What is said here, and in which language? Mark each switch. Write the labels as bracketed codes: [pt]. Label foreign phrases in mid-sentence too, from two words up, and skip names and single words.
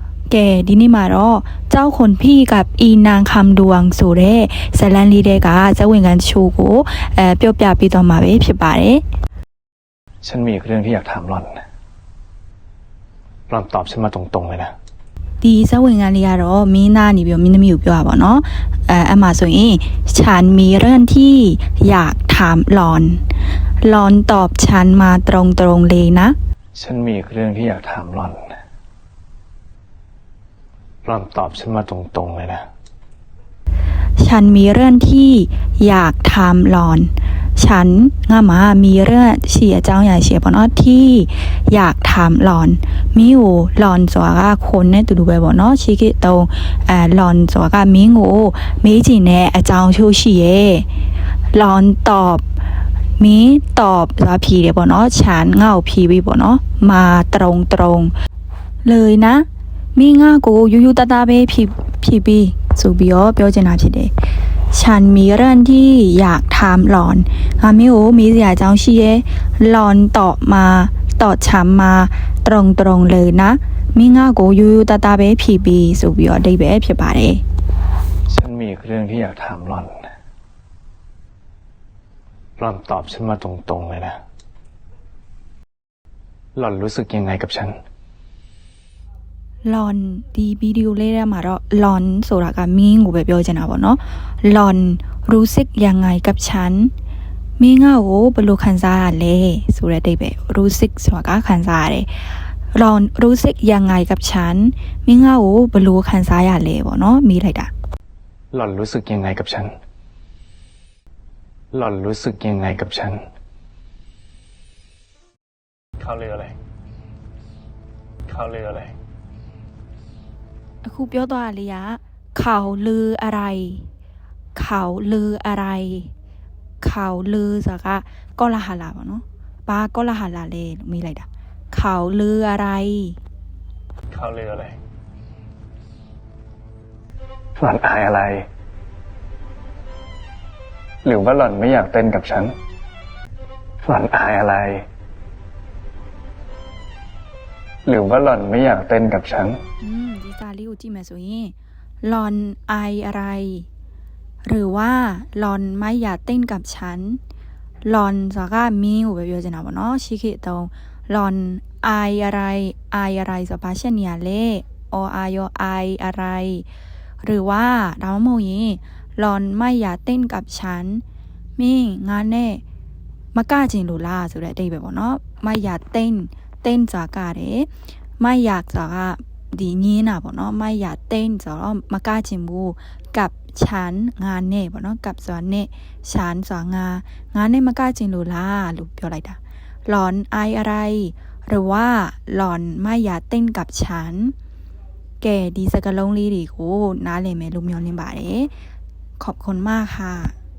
[my] แกဒီနေ့မှာတော့เจ้าคนพี่กับอีนางคำดวงဆိုတဲ့ဇာတ်လမ်းလေးတွေကဇာတ်ဝင်ခန်းတချို့ကိုပြောပြပေးတော့မှာပဲဖြစ်ပါတယ် [th] ฉันมีเรื่องที่อยากถามหล่อนตอบฉันมาตรงๆเลยนะ [my] ဒီဇာတ်ဝင်ခန်းလေးကတော့မင်းသားနေပြီးမင်းသမီးကိုပြောတာပေါ့နော်အမှဆိုရင် [th] ฉันมีเรื่องที่อยากถามหลอนตอบฉันมาตรงๆเลยนะ ฉันมีเรื่องที่อยากถามหล่อนตอบฉันมาตรงๆเลยนะ ฉันมีเรื่องที่อยากถามหลอนฉัน [my] ငါမှာ [th] มีเรื่อง [my] ရှိအကြောင်းအရာရှိပေါ့နော် [th] ที่อยากถามหลอน [my] မင်းကို [th] หลอน [my] ဆိုတာက [th] คน [my] နဲ့ တူတူပဲပေါ့နော်ရှိခဲ့တော့หลอนဆိုတာကမင်းကိုမေးချင်တဲ့အကြောင်းချို့ရှိရဲ့ [th] หลอนตอบ [my] မ င်းตอบဆိုတာဖြေတယ်ပေါ့နော်ฉันငါ့ကိုဖြေပြီးပေါ့နော် [th] มาตรงเลยนะ [my] မင်းငါ့ကိုယူယူတတပဲဖြေပြီးဆိုပြီးတော့ပြောချင်တာဖြစ်တယ် [th] ฉันมีเรื่องที่อยากถามหลอน [my] ငါမင်းကိုမေးစရာအကြောင်းရှိရဲ့ [th] หลอนตอบฉันมาตรงเลยนะ [my] မင်းငါ့ကိုယူယူတတပဲဖြေပြီးဆိုပြီးတော့အဓိပ္ပာယ်ဖြစ်ပါတယ် [th] ฉันมีเรื่องที่อยากถามหล่อนตอบฉันมาตรงๆเลยนะหล่อนรู้สึกยังไงกับฉัน [my] หลอนဒီဗီဒီယိုလေးထဲမှာတော့หลอนဆိုတာကမင်းကိုပဲပြောချင်တာပေါ့နော် [th] หลอนรู้สึกยังไงกับฉัน [my] မင်းငါ့ကိုဘယ်လိုခံစားရလဲဆိုတဲ့အဓိပ္ပာယ်รู้สึกဆိုတာကခံစားရတယ် [th] หลอนรู้สึกยังไงกับฉัน [my] မင်းငါ့ကိုဘယ်လိုခံစားရလဲပေါ့နော်မေးလိုက်တာ [th] หล่อนรู้สึกยังไงกับฉันหล่อนรู้สึกยังไงกับฉันเขาเรืออะไร [my] အခုပြောသွားတာလေးက [th] เขาลืออะไรเขาลืออะไรเขาลือ [my] ဆိုတာကကောလာဟာလာပေါ့နော်ဘာကောလာဟာလာလဲလို့မေးလိုက်တာ [th] เขาลืออะไร หล่อนอายอะไรหรือว่าหล่อนไม่อยากเต้นกับฉันหล่อนอายอะไรหรือว่าหล่อนไม่อยากเต้นกับฉัน [my] ဒီစာလေးကိုကြည့်မယ်ဆိုရင် [th] หลอนอายอะไรหรือว่าหลอนไม่อยากเต้นกับฉัน [my] หลอนဆိုတာကမင်းကိုပဲပြောချင်တာပေါ့နော်ရှိခဲ့တော့หล [th] อนอายอะไร [my] ဆိုတာဘာရှက်နေရလဲအော်အာရော [th] อายอะไรหรือว่า [my] ဒါမှမဟုတ်ရင် [th] หลอนไม่อยากเต้นกับฉั [my] นမင်းငါနဲ့မကချင်လို့လားဆိုတဲ့အတိတ်ပဲပေါ့နော် [th] ไม่อยากเต้น [my] ဆိုတာက တယ် [th] ไม่อยาก [my] ဆိုတာကဒီညင်းတာပေါ့နော် [th] ไม่อยากเต้น [my] ဆိုတော့မကချင်ဘူး [th] กับฉัน [my] ငါနဲ့ပေါ့နော်กับဆိုတာနဲ့ฉันဆိုတာငါနဲ့မကချင်လို့လားလို့ပြောလိုက်တာ [th] หลอนอายอะไรหรือว่าหลอนไม่อยากเต้นกับฉัน [my] แกဒီစကားလုံးလေးတွေကိုနားလည်မယ်လို့မျှော်လင့်ပါတယ် [th] ขอบคุณมากค่ะ